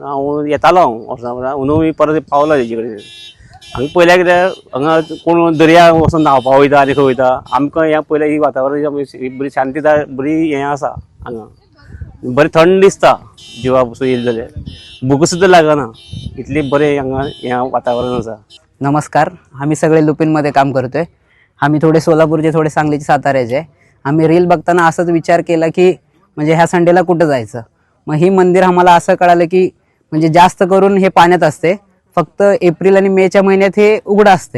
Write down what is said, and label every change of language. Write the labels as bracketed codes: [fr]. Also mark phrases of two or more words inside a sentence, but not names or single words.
[kok] हांव येतालो वर्सां अंदू परत पावलो तेजे कडेन. हांगा पयल्या कितें हांगा कोण दर्या वचून न्हांवपाक वयता आनी खंय वयता, आमकां हें पयलें ही वातावरण बरी शांतीदाय बरी हें आसा. हांगा बरें थंड दिसता, जिवा पसून येयलें जाल्यार भूक सुद्दां लागना, इतली बरें हांगा हें वातावरण आसा. [mr] नमस्कार, आम्ही सगळे लुपिनमध्ये काम करतोय. आम्ही थोडे सोलापूरचे, थोडे सांगलीचे, साताऱ्याचे. आम्ही रील बघताना असाच विचार केला की म्हणजे ह्या संडेला कुठं जायचं. मग ही मंदिर आम्हाला असं कळालं की म्हणजे जास्त करून हे पाण्यात असते, फक्त एप्रिल आणि मेच्या महिन्यात हे उघडं असते.